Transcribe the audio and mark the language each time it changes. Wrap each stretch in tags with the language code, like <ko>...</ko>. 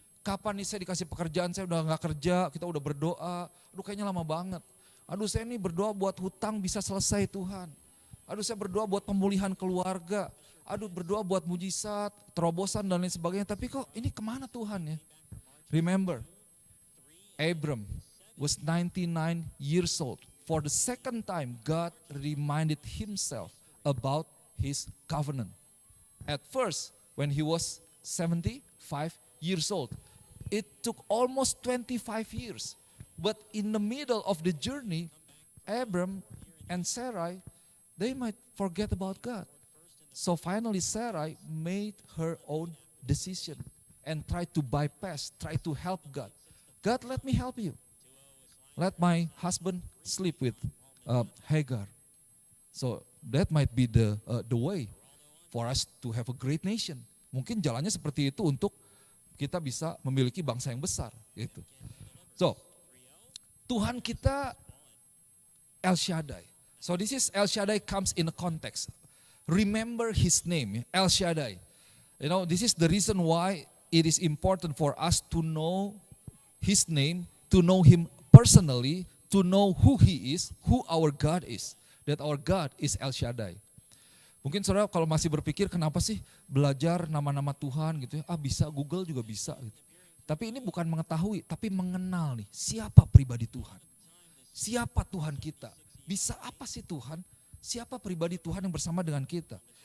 <id>Kapan nih saya dikasih pekerjaan, saya udah gak kerja, kita udah berdoa. Aduh kayaknya lama banget. Aduh saya nih berdoa buat hutang bisa selesai Tuhan. Aduh saya berdoa buat pemulihan keluarga. Aduh berdoa buat mujizat, terobosan dan lain sebagainya. Tapi kok ini kemana Tuhan ya?</id> <en>Remember, Abram was 99 years old. For the second time, God reminded himself about his covenant. At first, when he was 75 years old, it took almost 25 years. But in the middle of the journey, Abram and Sarai, they might forget about God. So finally Sarai made her own decision and tried to bypass, tried to help God. God, let me help you. Let my husband sleep with Hagar. So that might be the way for us to have a great nation.</en> <id>Mungkin jalannya seperti itu untuk kita bisa memiliki bangsa yang besar. Gitu. So Tuhan kita El Shaddai.</id> <en>So this is El Shaddai comes in a context. Remember his name, El Shaddai. You know, this is the reason why it is important for us to know his name, to know him personally, to know who he is, who our God is. That our God is El Shaddai.</en> <id>Mungkin saudara kalau masih berpikir kenapa sih belajar nama-nama Tuhan gitu ya, bisa Google juga bisa gitu. Tapi ini bukan mengetahui, tapi mengenal nih siapa pribadi Tuhan. Siapa Tuhan kita, bisa apa sih Tuhan? Siapa pribadi Tuhan yang bersama dengan kita.</id>